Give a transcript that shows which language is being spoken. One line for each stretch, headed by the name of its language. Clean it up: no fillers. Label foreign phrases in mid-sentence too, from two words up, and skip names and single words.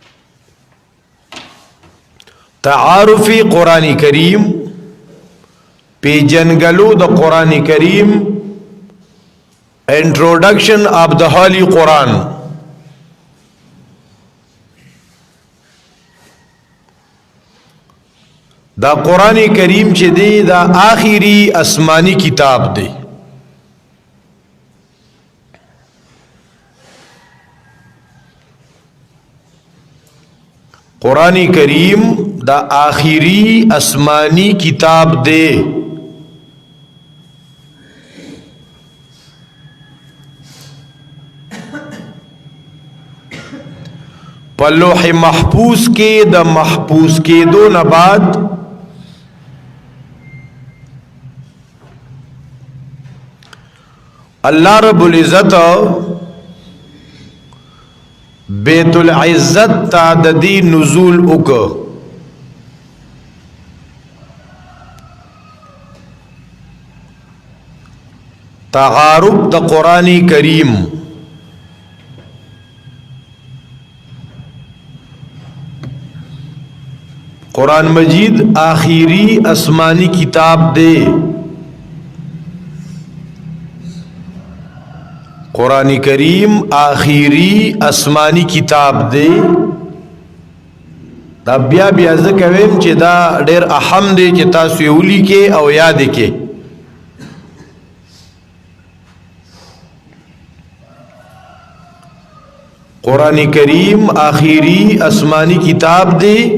Pashto: تعارفی قرآن کریم پی جنگلو د قرآن کریم
English: Introduction of the Holy
Pashto: قرآن. دا قرآن کریم چې دی دا آخری آسمانی کتاب دی. قرآن کریم دا آخری آسمانی کتاب دے. په لوح محفوظ کې د محفوظ کېدو نه بعد الله رب العزت بیت العزت تا د دې نزول وکړ. تعارف د قرآن کریم قرآن مجید آخری آسمانی کتاب دے. قرآن کریم آخری آسمانی کتاب دے. دا بیا بیا ذکر ویم چې دا ډیر اهم دی چې تاسو یې ولیکئ او یاد کړئ. قرآن کریم آخری آسمانی کتاب دی.